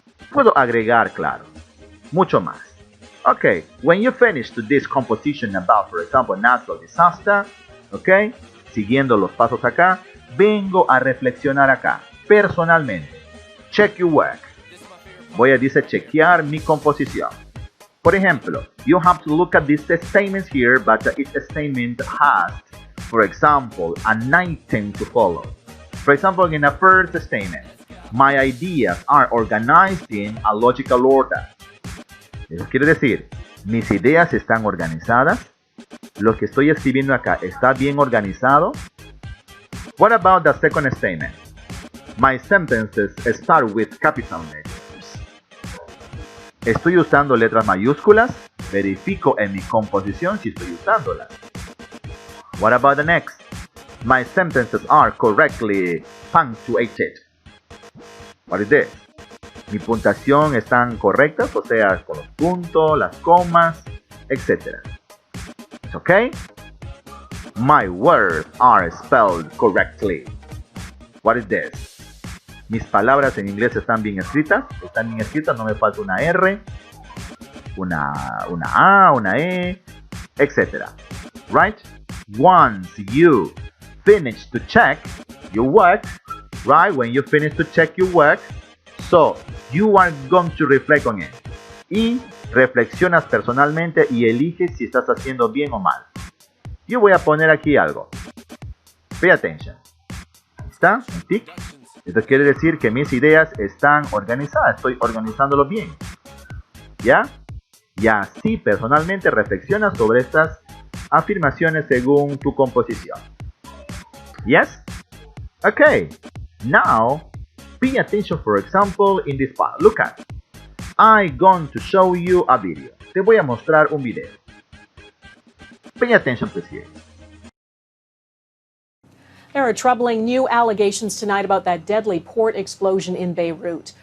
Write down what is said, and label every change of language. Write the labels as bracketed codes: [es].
[es] Puedo agregar, claro, mucho más. [en] Okay, when you finish to this composition about, for example, natural disaster, okay, [es] siguiendo los pasos acá, vengo a reflexionar acá, personalmente. [en] Check your work. [es] Voy a dice chequear mi composición. Por ejemplo, [en] you have to look at these statements here, but each statement has, for example, an item to follow. For example, in the first statement, my ideas are organized in a logical order. [es] Eso quiere decir, mis ideas están organizadas. Lo que estoy escribiendo acá está bien organizado. [en] What about the second statement? My sentences start with capital letters. [es] ¿Estoy usando letras mayúsculas? Verifico en mi composición si estoy usándolas. [en] What about the next? My sentences are correctly punctuated. What is this? [es] Mi puntuación están correctas, o sea, con los puntos, las comas, etc. [en] Okay? My words are spelled correctly. What is this? [es] Mis palabras en inglés están bien escritas. Están bien escritas, no me falta una R, una A, una E, etc. [en] Right? Once you finish to check your work, right? When you finish to check your work, so you are going to reflect on it. [es] Y reflexionas personalmente y eliges si estás haciendo bien o mal. Yo voy a poner aquí algo. [en] Pay attention. [es] Ahí está, un tic. Esto quiere decir que mis ideas están organizadas. Estoy organizándolo bien. ¿Ya? Y así personalmente reflexionas sobre estas afirmaciones según tu composición. [en] Yes? Okay. Now, pay attention, for example, in this part. Look at. I'm going to show you a video. [es] Te voy a mostrar un video. [en] Pay attention, please, here. There are troubling new allegations tonight about that deadly port explosion in Beirut.